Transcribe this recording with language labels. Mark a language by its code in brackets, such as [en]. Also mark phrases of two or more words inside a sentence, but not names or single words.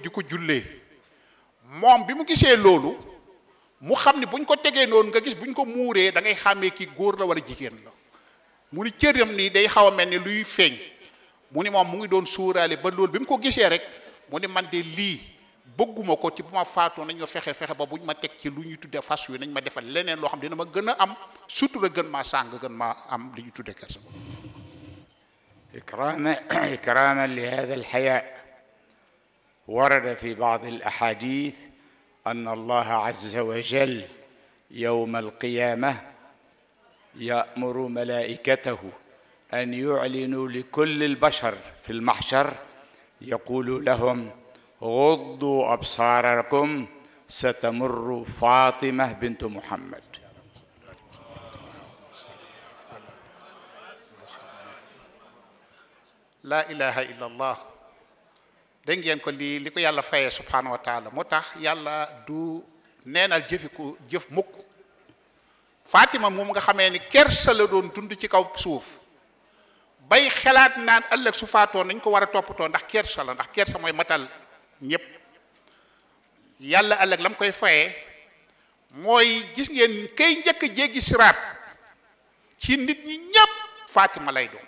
[wo] di ko jullee moom bi mu gisee loolu mu xam ni buñ ko tegee noonu nga gis buñ ko muuree da ngay xàmmee ki góor la wala jigéen la mu ni cëram nii day xaw a mel ni luy feeñ mu ni moom mu ngi doon suuraale ba loolu bi mu ko gisee rek mu ni man de lii bëgguma ko ci bu ma faatoo nañ ma fexe ba buñ ma teg ci lu ñuy tudde fas wi nañ ma defal leneen loo xam dina ma gën a am sutura gën maa sàng gën maa am li ñuy tudde kersa. [ar] إكراما لهذا الحياء ورد في بعض الأحاديث أن الله عز وجل يوم القيامة يأمر ملائكته أن يعلنوا لكل البشر في المحشر يقول لهم: غضوا أبصاركم ستمر فاطمة بنت محمد. لا إله إلا الله. [wo] dégg ngeen ko li ko yàlla fayee [ar] سبحانه وتعالى [wo] moo tax yàlla du neenal jëf mukk. Fatima moom nga xamee ni kersa la doon dund ci kaw suuf bay xalaat naan ëllëg su faatoo nañ ko war a toppatoo ndax kersa la ndax kersa mooy matal ñëpp yàlla ëllëg la mu koy fayee mooy gis ngeen kay njëkk jéggi siraat ci nit ñi ñëpp Fatima lay doon.